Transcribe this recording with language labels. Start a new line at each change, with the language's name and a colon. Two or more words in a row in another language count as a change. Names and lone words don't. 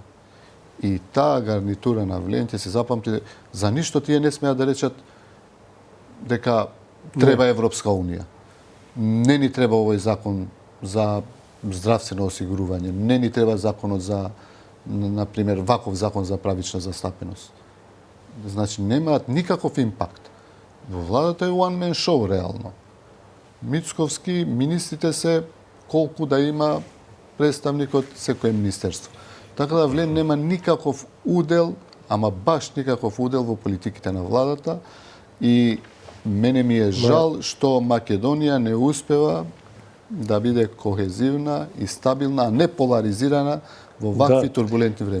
Macedonian: И таа гарнитура на Влен ќе се запамти, за ништо тие не смеат да речат дека треба Европска Унија. Не ни треба овој закон за здравствено осигурување, не ни треба законот за, например, ваков закон за правична застапеност. Значи, немаат никаков импакт. Во владата е
English: one man show,
Macedonian: реално. Мицковски, министрите се колку да има представник од секое министерство. Така да Влен нема никаков удел, ама баш никаков удел во политиките на владата, и мене ми е жал што Македонија не успева да биде кохезивна и стабилна, а не поларизирана во вакви турбулентни времена.